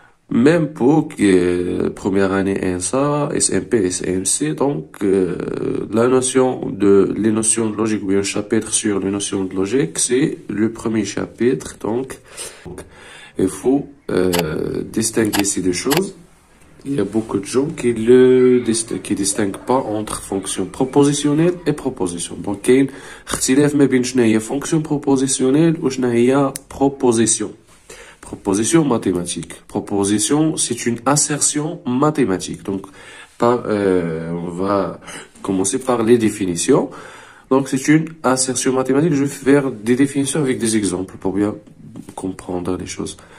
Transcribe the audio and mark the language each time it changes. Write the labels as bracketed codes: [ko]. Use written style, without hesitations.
[fr] Même pour première année NSA, SMP, SMC, donc les notions de logique ou bien un chapitre sur les notions de logique, c'est le premier chapitre. Donc il faut distinguer ces deux choses. Il y a beaucoup de gens qui distinguent pas entre fonction propositionnelle et proposition. [ar] Donc كاين اختلاف ما بين شنو هي fonction propositionnelle و شنو هي proposition. [fr] Proposition mathématique. Proposition, c'est une assertion mathématique. Donc, on va commencer par les définitions. Donc, c'est une assertion mathématique. Je vais faire des définitions avec des exemples pour bien comprendre les choses.